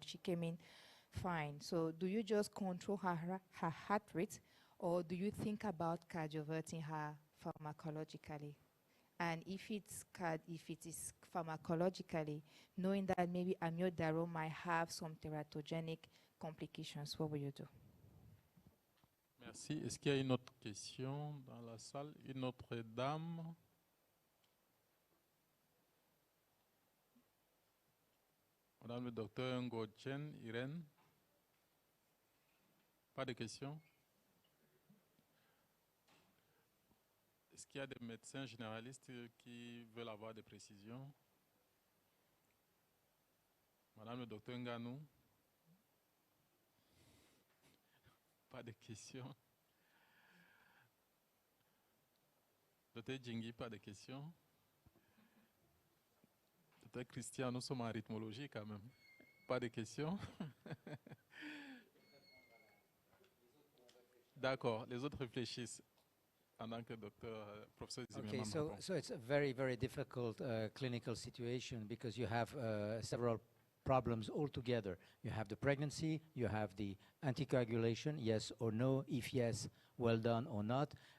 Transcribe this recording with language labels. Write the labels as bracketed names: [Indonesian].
[English] She came in fine. So do you just control her heart rate, or do you think about cardioverting her pharmacologically? And if it is pharmacologically, knowing that maybe amiodarone might have some teratogenic complications, what will you do? [French] Merci. Est-ce qu'il y a une autre question dans la salle? Une autre dame? Madame le docteur Ngochen Irène? Pas de questions? Est-ce qu'il y a des médecins généralistes qui veulent avoir des précisions? Madame le docteur Nganou? Pas de questions? Docteur Djingui, pas de questions? Docteur Christian, nous sommes en rythmologie quand même. Pas de questions? D'accord, les autres réfléchissent. [English] Okay, so it's a very, very difficult clinical situation because you have several problems altogether. You have the pregnancy, you have the anticoagulation, yes or no, if yes, well done or not.